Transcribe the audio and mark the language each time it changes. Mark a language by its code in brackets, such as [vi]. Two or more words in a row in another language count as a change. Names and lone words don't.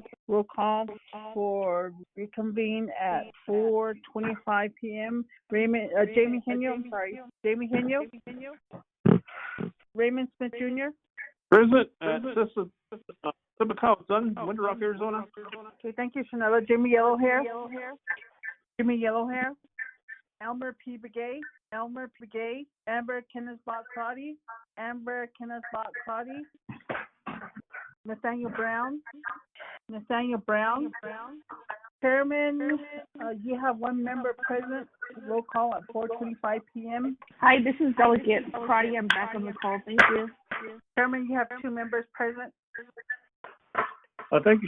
[en] Roll call for reconvene at 4:25 p.m. Jamie Henyo, Jamie Henyo. Raymond Smith Jr. Present. Winter Rock, Arizona. Okay, thank you, Chanela. Jimmy Yellowhair. Jimmy Yellowhair. Elmer P. Begay. Elmer P. Begay. Amber Kenneth-Bott Crotty. Amber Kenneth-Bott Crotty. Nathaniel Brown. Nathaniel Brown. Chairman, you have one member present. Roll call at 4:25 p.m. Hi, this is Delegate Crotty. I'm back on the call. Thank you. Chairman, you have two members present. Thank you.